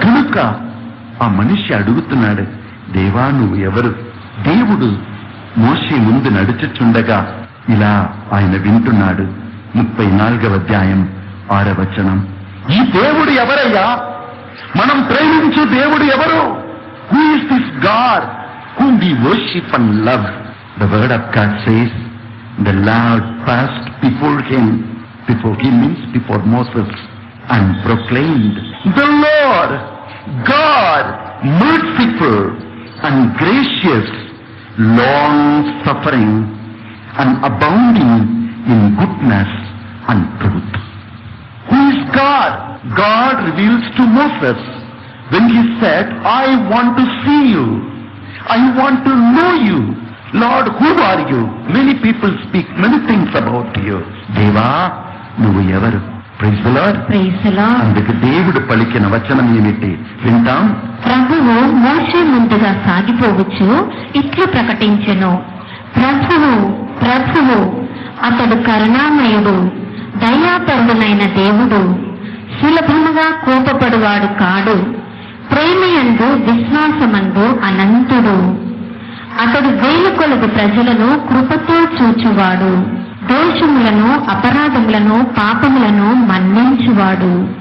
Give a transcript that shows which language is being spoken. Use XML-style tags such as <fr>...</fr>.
<te>కనుక ఆ మనిషి అడుగుతున్నాడు, దేవా నువ్వు ఎవరు? దేవుడు మోషే ముందు నడుచుచుండగా ఇలా ఆయన వింటున్నాడు. 34వ అధ్యాయం 6వ వచనం. ఈ దేవుడు ఎవరయ్యా? మనం ప్రేమించు దేవుడు ఎవరు?</te> <en>Who is this God whom we worship and love. The word of God says, the Lord passed before him means before Moses, and proclaimed, the Lord, God, merciful and gracious, long-suffering and abounding in goodness and truth. Who is God? God reveals to Moses when he said, I want to see you. I want to know you. Lord, who are you? Many people speak many things about you.</en> <te>Deva, నువ్వు ఎవరు?</te> <en>Praise the Lord. Praise the Lord.</en> <te>అందుకు దేవుడు పలికిన వచనం ఏమిటి? వింటాం. ప్రభువు మోషే ముందుగా సాగిపోవచ్చు ఇట్లు ప్రకటించెను, ప్రభువు ప్రభువు అతడు కరుణామయుడు, దయాపరుడైన దేవుడు, సులభముగా కోపపడువాడు కాడు, ప్రేమయందు విశ్వాసమందు అనంతుడు, అతడు వేలు కొలది ప్రజలను కృపతో చూచువాడు, దోషములను అపరాధములను పాపములను మన్నించువాడు.</te>